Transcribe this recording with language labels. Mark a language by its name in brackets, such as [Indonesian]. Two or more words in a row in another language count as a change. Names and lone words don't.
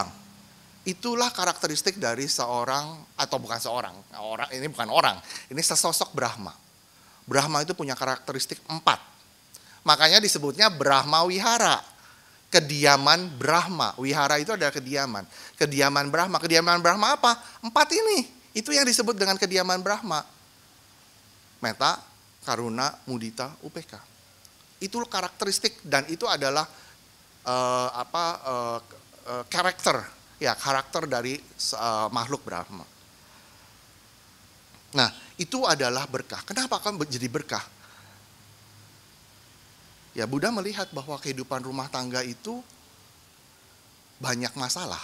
[Indonesian] Itulah karakteristik dari seorang, atau bukan seorang, ini bukan orang, ini sesosok Brahma. Brahma itu punya karakteristik 4. Makanya disebutnya Brahma Wihara. Kediaman Brahma. Wihara itu adalah kediaman. Kediaman Brahma. Kediaman Brahma apa? 4 ini. Itu yang disebut dengan kediaman Brahma. [Pali] Metta, karuna, mudita, upeka. [Indonesian] Itu karakteristik dan itu adalah karakter dari makhluk Brahma. Nah, itu adalah berkah. Kenapa kan jadi berkah? Ya, Buddha melihat bahwa kehidupan rumah tangga itu banyak masalah.